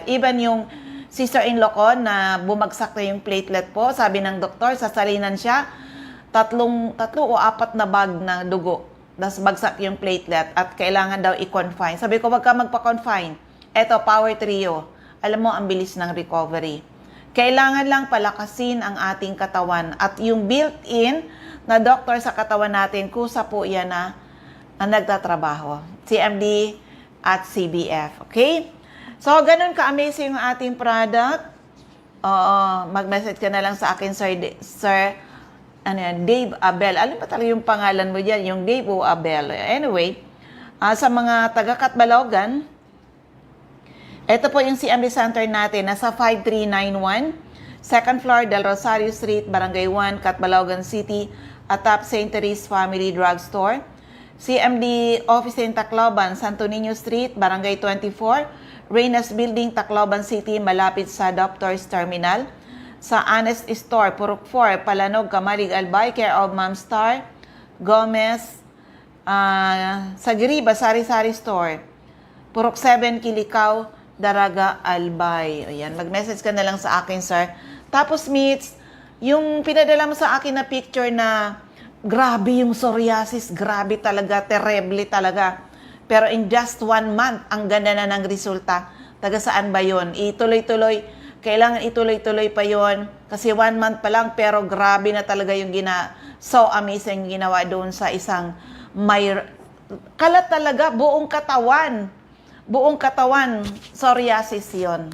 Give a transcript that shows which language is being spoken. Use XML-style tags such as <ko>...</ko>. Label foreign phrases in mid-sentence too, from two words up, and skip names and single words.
<tl>Even yung sister-in-law ko na bumagsak na yung platelet po, sabi ng doktor, sasalinan siya, tatlo o 4 na bag na dugo. Tapos bagsak yung platelet at kailangan daw i-confine. Sabi ko, wag ka magpa-confine. Eto, Power Trio. Alam mo, ang bilis ng recovery. Kailangan lang palakasin ang ating katawan. At yung built-in na doktor sa katawan natin, kusa po yan na nagtatrabaho. CMD at CBF. Okay? So, ganun ka-amazing yung ating product. Mag-message ka na lang sa akin, Sir Dave Abel. Alam ba talaga yung pangalan mo dyan? Yung Dave o Abel. Anyway, sa mga taga-Katbalogan, ito po yung CMD Center natin. Nasa 5391,</tl> <en>second floor,</en> <tl>Del Rosario Street, Barangay 1, Katbalogan City, atop St. Therese Family Drugstore. CMD Office in Tacloban, Santo Niño Street, Barangay 24, Reynas Building, Tacloban City, malapit sa Doctors Terminal. Sa Honest Store, Purok 4, Palanog, Kamalig, Albay,</tl> <en>care of</en> <tl>Ma'am Star Gomez. Sa Giriba, Sari-Sari Store, Purok 7, Kilikaw, Daraga, Albay. Ayan, mag-message ka na lang sa akin, sir. Tapos, Meets, yung pinadala mo sa akin na picture na grabe yung psoriasis, grabe talaga, terrible talaga.</tl> <en>Pero in just 1 month,</en> <tl>ang ganda na ng resulta. Taga saan ba yun? Kailangan ituloy-tuloy pa yon kasi 1 month pa lang, pero grabe na talaga yung</tl> <en>so amazing</en> <tl>ginawa doon sa isang may kalat talaga, buong katawan, psoriasis yon.</tl>